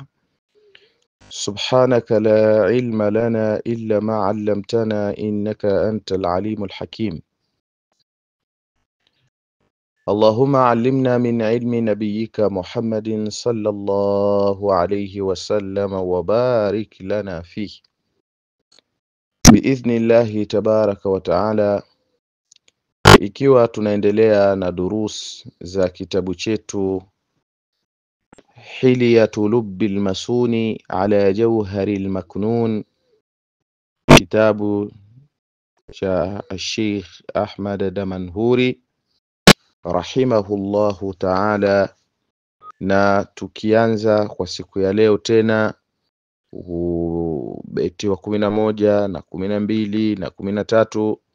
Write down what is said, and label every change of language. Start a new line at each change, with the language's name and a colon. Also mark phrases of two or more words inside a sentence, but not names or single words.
Arabic: سبحانك لا علم لنا إلا ما علمتنا إنك أنت العليم الحكيم. اللهم علمنا من علم نبيك محمد صلى الله عليه وسلم وبارك لنا فيه بإذن الله تبارك وتعالى.
Swahili: Ikiwa tunaendelea na durus za kitabu chetu Hilyatu Lubbil Masuni ala Jawharil Maknun, kitabu cha Sheikh Ahmad Damanhuri
Arabic: رحمه الله تعالى,
Swahili: na tukianza kwa siku ya leo tena beti wa 11 na 12 na 13.